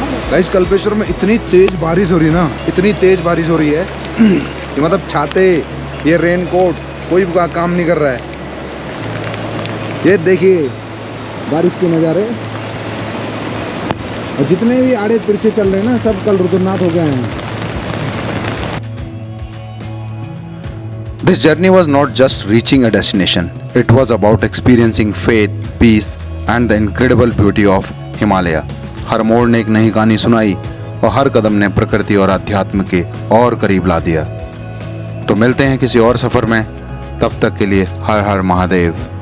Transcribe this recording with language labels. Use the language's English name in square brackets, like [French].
[Hindi] Guys Kalpeshwar में इतनी तेज बारिश हो रही है ना, इतनी तेज बारिश हो रही है कि मतलब छाते, ये रेनकोट कोई काम नहीं कर रहा है। ये देखिए बारिश के नज़ारे, और जितने भी आड़े तिरछे चल रहे हैं ना सब कल रुद्रनाथ हो गए हैं। [English] This journey was not just reaching a destination, it was about experiencing faith, peace and the incredible beauty of Himalaya. [Hindi] हर मोड़ ने एक नई कहानी सुनाई और हर कदम ने प्रकृति और अध्यात्म के और करीब ला दिया। तो मिलते हैं किसी और सफ़र में, तब तक के लिए हर हर महादेव।